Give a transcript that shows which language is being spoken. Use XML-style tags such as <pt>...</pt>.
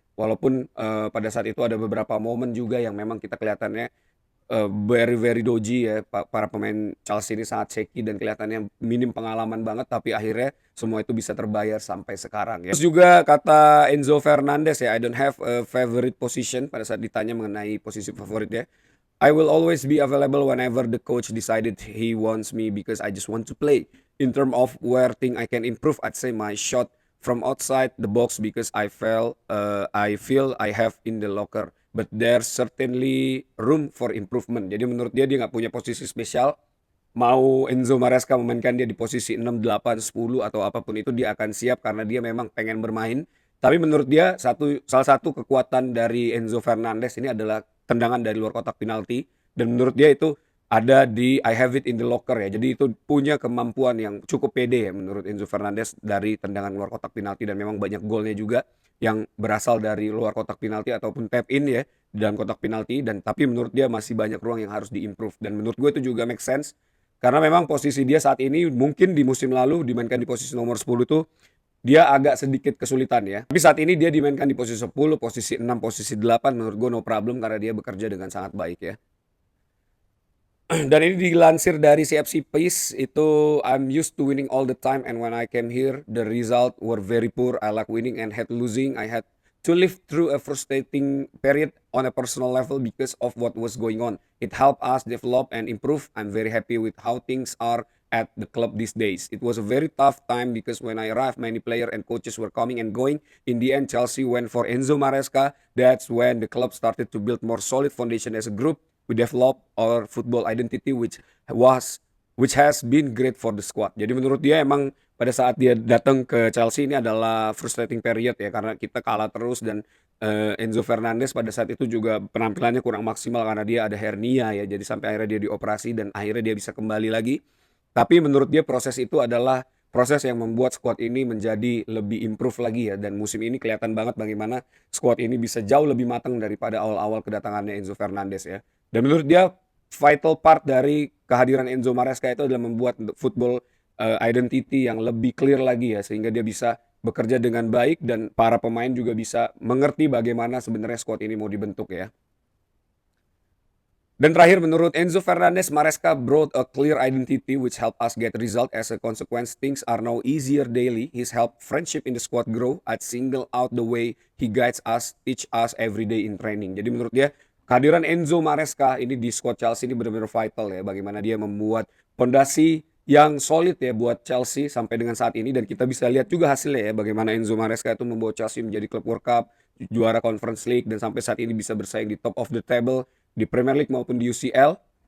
<id>Walaupun pada saat itu ada beberapa momen juga yang memang kita kelihatannya</id> <en>very very dodgy</en> <id>ya, para pemain Chelsea ini sangat shaky dan kelihatannya minim pengalaman banget, tapi akhirnya semua itu bisa terbayar sampai sekarang ya. Terus juga kata Enzo Fernandez ya,</id> <en>I don't have a favorite position</en> <id>pada saat ditanya mengenai posisi favorit ya.</id> <en>I will always be available whenever the coach decided he wants me because I just want to play. In terms of where thing I can improve, I'd say my shot from outside the box because I feel I have in the locker. But there's certainly room for improvement.</en> <id>Jadi menurut dia nggak punya posisi spesial. Mau Enzo Maresca memainkan dia di posisi 6, 8, 10 atau apapun itu dia akan siap karena dia memang pengen bermain. Tapi menurut dia salah satu kekuatan dari Enzo Fernandez ini adalah tendangan dari luar kotak penalti, dan menurut dia itu ada di</id> <en>I have it in the locker</en> <id>ya. Jadi itu punya kemampuan yang cukup pede ya menurut Enzo Fernandez dari tendangan luar kotak penalti, dan memang banyak golnya juga yang berasal dari luar kotak penalti ataupun tap in ya di dalam kotak penalti. Dan tapi menurut dia masih banyak ruang yang harus diimprove, dan menurut gue itu juga make sense karena memang posisi dia saat ini mungkin di musim lalu dimainkan di posisi nomor 10 tuh dia agak sedikit kesulitan ya. Tapi saat ini dia dimainkan di posisi 10, posisi 6, posisi 8 menurut gue no problem karena dia bekerja dengan sangat baik ya. Dan ini dilansir dari CFC Pace itu,</id> <en>I'm used to winning all the time and when I came here the result were very poor. I like winning and hate losing. I had to live through a frustrating period on a personal level because of what was going on. It helped us develop and improve. I'm very happy with how things are at the club these days. It was a very tough time because when I arrived, many players and coaches were coming and going. In the end, Chelsea went for Enzo Maresca. That's when the club started to build more solid foundation as a group. We develop our football identity which has been great for the squad.</en> <id>Jadi menurut dia emang pada saat dia datang ke Chelsea ini adalah</id> <en>frustrating period</en> <id>ya karena kita kalah terus, dan Enzo Fernandez pada saat itu juga penampilannya kurang maksimal karena dia ada hernia ya. Jadi sampai akhirnya dia dioperasi dan akhirnya dia bisa kembali lagi. Tapi menurut dia proses itu adalah proses yang membuat squad ini menjadi lebih improve lagi ya, dan musim ini kelihatan banget bagaimana squad ini bisa jauh lebih matang daripada awal-awal kedatangannya Enzo Fernandez ya. Dan menurut dia</id> <en>vital part</en> <id>dari kehadiran Enzo Maresca itu adalah membuat</id> <en>football identity</en> <id>yang lebih clear lagi ya, sehingga dia bisa bekerja dengan baik dan para pemain juga bisa mengerti bagaimana sebenarnya squad ini mau dibentuk ya. Dan terakhir, menurut Enzo Fernandez,</id> <en>Maresca brought a clear identity which helped us get result. As a consequence, things are now easier daily. His helped friendship in the squad grow. I'd single out the way he guides us, teach us every day in training.</en> <id>Jadi menurut dia, kehadiran Enzo Maresca ini di squad Chelsea ini benar-benar vital ya. Bagaimana dia membuat fondasi yang solid ya buat Chelsea sampai dengan saat ini. Dan kita bisa lihat juga hasilnya ya, bagaimana Enzo Maresca itu membawa Chelsea menjadi klub World Cup, juara Conference League, dan sampai saat ini bisa bersaing di</id> <en>top of the table</en> <id>di Premier League maupun di UCL.</id>